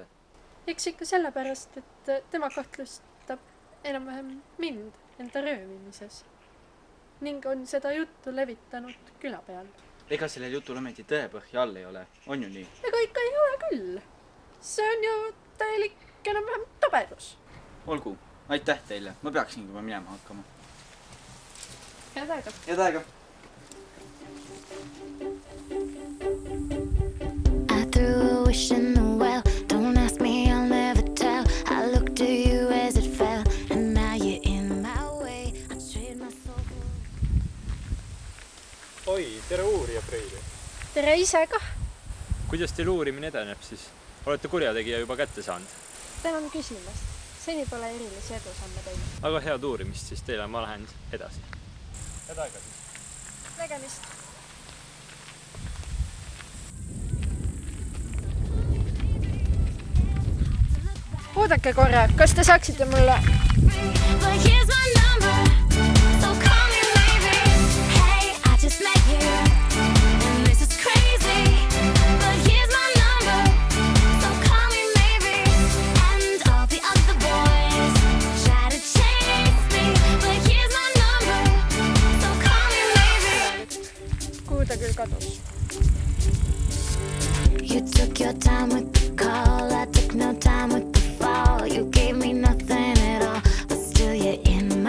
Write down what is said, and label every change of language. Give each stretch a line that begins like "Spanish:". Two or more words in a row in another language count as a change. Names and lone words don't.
Estonian: Eks ikka sellepärast, et tema kahtlustab enam-vähem mind enda röövimises ning on seda juttu levitanud küla peal. Ega sellel jutul ometi tõepõhja all ei ole, on ju nii? Ega ikka ei ole küll. See on ju täielik enam-vähem tabedus. Olgu, aitäh teile, ma peaksin juba minema hakkama. Head aega. Head aega.
English: I threw a wish in the well. Don't ask me, I'll never tell. I looked to you as it fell, and now you're in my way. I trade my soul for...
Estonian: Oi, tere uurija, Freili. Tere ise kah. Kuidas teil uurimine edeneb siis? Olete kurjategija juba kätte saanud? Tänan küsimast. Seni pole erilisi edusamme teinud. Aga head uurimist siis teile, ma lähen edasi. Head aega siis. Nägemist. Oodake korra, kas te saaksite mulle...
English: But here's my number, so call me maybe. Hey, I just met you, and this is crazy. But here's my number, so call me maybe. And all the other boys try to chase me. But here's my number, so call me maybe.
Estonian: Kuhu ta küll kadus?
English: You took your time with the call, I took no time with the fall. You gave me nothing at all, but still you're in